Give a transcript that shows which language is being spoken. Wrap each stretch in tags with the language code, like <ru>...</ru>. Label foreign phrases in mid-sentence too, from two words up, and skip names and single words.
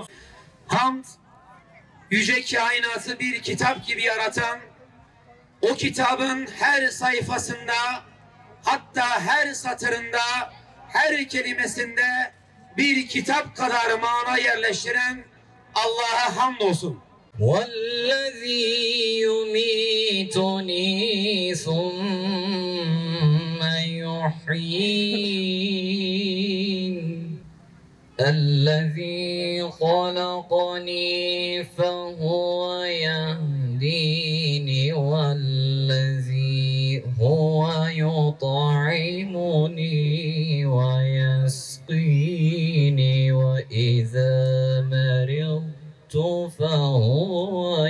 <tr>Hamd, yüce kainatı bir kitap gibi yaratan, o kitabın her sayfasında, hatta her satırında, her kelimesinde bir kitap kadar mana yerleştiren Allah'a hamdolsun.</tr> <ar>وَالَّذ۪ي يُمِيتُنِي ثُمَّ يُحْيِينِ الَّذ۪ي خَلَقَنِي فَهُوَ يَهْدِينِ وَالَّذ۪ي هُوَ يُطْعِمُنِي وَيَسْقِينِ وَإِذَا مَرِضْتُ فَهُوَ</ar>